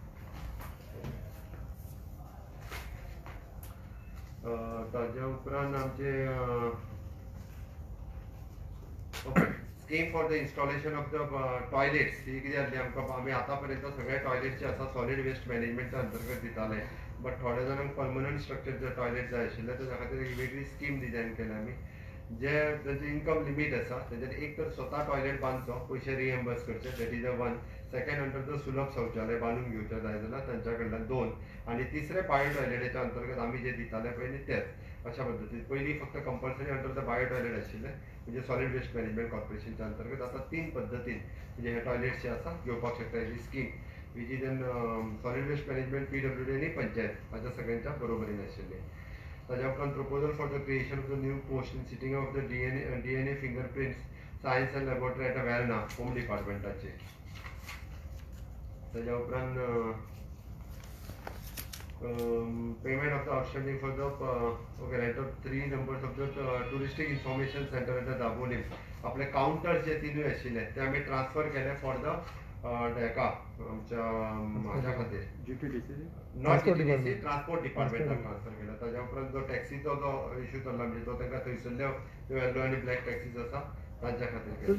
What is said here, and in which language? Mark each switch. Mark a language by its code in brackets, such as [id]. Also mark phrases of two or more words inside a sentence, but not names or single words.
[kok] ताच्या उपरांत आमचे [en] scheme for the installation of the toilets [kok] ही कितें जाल्ली आमकां आमी आतां पर्यंत सगळे टॉयलेट जे आसा [en] solid waste management [kok] अंतर्गत दिताले बट थोड्या जाणांक [en] permanent structure toilet [kok] जाय आशिल्ले ताच्या खातीर एक वेगळी स्कीम डिझायन केल्या आमी जे तांचे इन्कम लिमीट आसा ताचेर एक तर स्वता टॉयलेट बांदचो पयशे रिएम्बर्स करचे [en] that is a one. second under the [kok] सुलभ शौचालय बांदून घेवचे जाय जाल्यार तांच्या कडल्यान 2 आणि तिसरे [en] bio toilet [kok] अंतर्गत आमी जे दिताले पळय तेच अशा पद्दतीन पयलीं फक्त [en] compulsory under the bio toilet [kok] आशिल्ले म्हणजे [en] solid waste management corporation [kok] अंतर्गत आता 3 पद्दतीन म्हणजे हे टॉयलेट्स जे आसा घेवपाक शकता ही स्कीम [en] which is an solid waste management PWD [kok] आणि पंचायत हाच्या सगळ्यांच्या बरोबरीन आशिल्ली. ताच्या उपरांत [en] proposal for the creation of the new post in sitting of the DNA fingerprints science and laboratory at Verna home department. [kok] ताच्या उपरांत [en] payment of the outstanding for the rent of 3 numbers of the touristic information centre at the Dabolim [kok] आपले काउंटर्स जे 3 आशिल्ले ते आमी ट्रान्सफर केले [en] for the [kok] हेका आमच्या हाच्या खातीर [en] not GTDC transport department [kok] ट्रान्सफर केला. ताच्या उपरांत जो टॅक्सीचो जो इश्यू चल्ला म्हणजे तो तांकां थंयसरल्यो ज्यो येलो आनी [en] black taxis [kok] आसा तांच्या खातीर